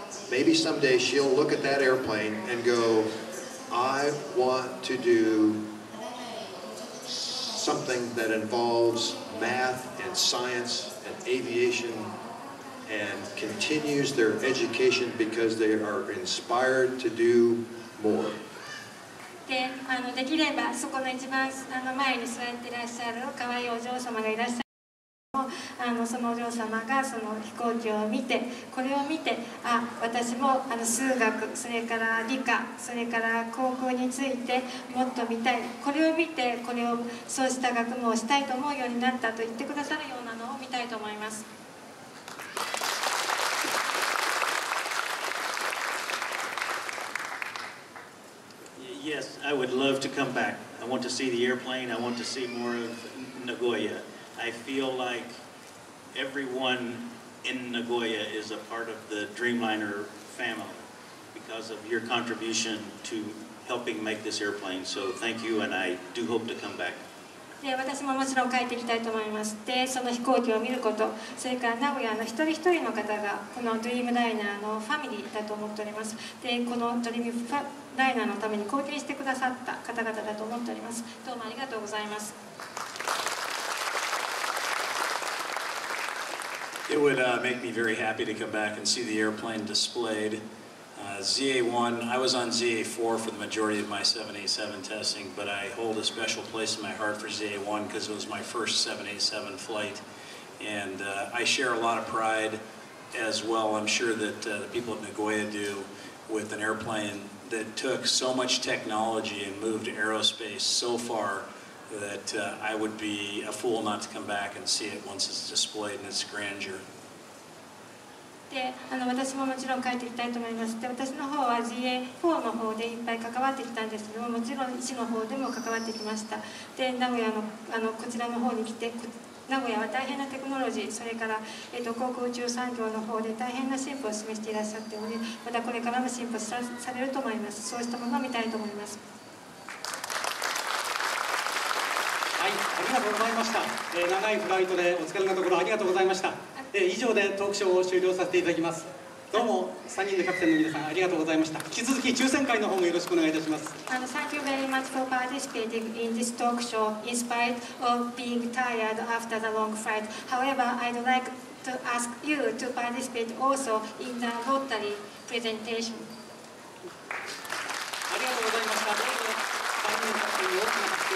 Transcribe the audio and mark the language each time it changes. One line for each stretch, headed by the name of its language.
English: Maybe someday she'll look at that airplane and go, I want to do something that involves math and science and aviation and continues their education because they are inspired to do more.
Japanese: でできればそこの一番前に座っていらっしゃる可愛いお嬢様がいらっしゃるそのお嬢様がその飛行機を見て、これを見て、私も数学、それから理科、それから航空についてもっと見たい、これを見てそうした学問をしたいと思うようになったと言ってくださるようなのを見たいと思います。
English: Yes, I would love to come back. I want to see the airplane. I want to see more of Nagoya. I feel like everyone in Nagoya is a part of the Dreamliner family because of your contribution to helping make this airplane. So thank you, and I do hope to come back.
Japanese: で私ももちろん帰ってきたいと思います。でその飛行機を見ること、それから名古屋の一人一人の方がこのドリームライナーのファミリーだと思っております。でこのドリームライナーのために貢献してくださった方々だと思っております。どうもありがとうございます。
English: It would make me very happy to come back and see the airplane displayed. ZA1, I was on ZA4 for the majority of my 787 testing, but I hold a special place in my heart for ZA1 because it was my first 787 flight. And I share a lot of pride as well, I'm sure that the people of Nagoya do, with an airplane that took so much technology and moved aerospace so far that I would be a fool not to come back and see it once it's displayed in its grandeur.
Japanese: で私ももちろん帰ってきたいと思います。で私の方は ZA4 の方でいっぱい関わってきたんですけども、もちろん1の方でも関わってきました。で名古屋のこちらの方に来て、名古屋は大変なテクノロジー、それから、航空宇宙産業の方で大変な進歩を示していらっしゃっており、またこれからも進歩されると思います。そうしたものを見たいと思います。はい、ありがとうございました。長いフライトでお疲れのところありがとうございました。以上でトークショーを終了させていただきます。どうも3人のキャプテンの皆さんありがとうございました。引き続き抽選会の方もよろしくお願いいたします。
English: Thank you very much for participating in this talk show in spite of being tired after the long flight. However, I'd like to ask you to participate also in the lottery presentation.
Japanese: ありがとうございました。どうぞ3人のキャプテンに大きな